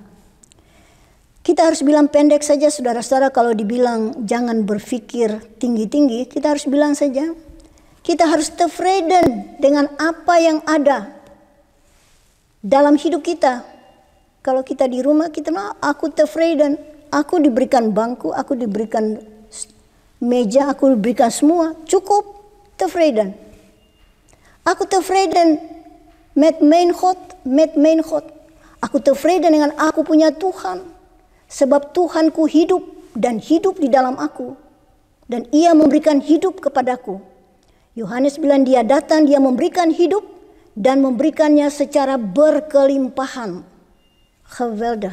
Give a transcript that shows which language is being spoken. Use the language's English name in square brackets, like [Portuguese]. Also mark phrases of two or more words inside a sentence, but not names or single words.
[Indonesian] Kita harus bilang pendek saja saudara-saudara, kalau dibilang jangan berpikir tinggi-tinggi, kita harus bilang saja, kita harus tevreden dengan apa yang ada dalam hidup kita. Kalau kita di rumah, kita bilang, aku tevreden, aku diberikan bangku, aku diberikan meja, aku diberikan semua, cukup tevreden. [Dutch] Aku tevreden met mijn God. [Indonesian] Aku tevreden dengan aku punya Tuhan. Sebab Tuhanku hidup dan hidup di dalam aku. Dan Ia memberikan hidup kepadaku. Yohanes bilang dia datang, dia memberikan hidup dan memberikannya secara berkelimpahan. Geweldig.